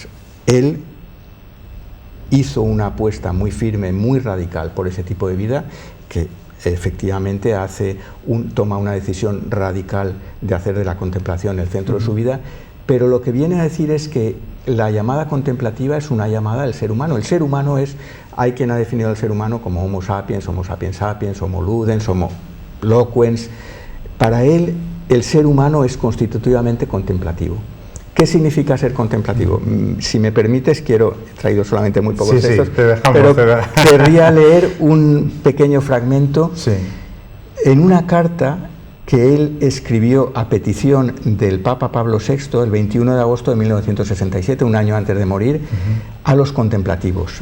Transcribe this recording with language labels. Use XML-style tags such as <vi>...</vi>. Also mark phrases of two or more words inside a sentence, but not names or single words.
<es>Él hizo una apuesta muy firme, muy radical por ese tipo de vida, que efectivamente toma una decisión radical de hacer de la contemplación el centro de su vida, pero lo que viene a decir es que la llamada contemplativa es una llamada del ser humano. El ser humano hay quien ha definido al ser humano como</es> <la>Homo sapiens sapiens, Homo ludens, Homo loquens.</la> <es>Para él, el ser humano es constitutivamente contemplativo. ¿Qué significa ser contemplativo? Si me permites, he traído solamente muy pocos textos, pero querría leer un pequeño fragmento en una carta que él escribió a petición del Papa Pablo VI el 21 de agosto de 1967, un año antes de morir, a los contemplativos.</es>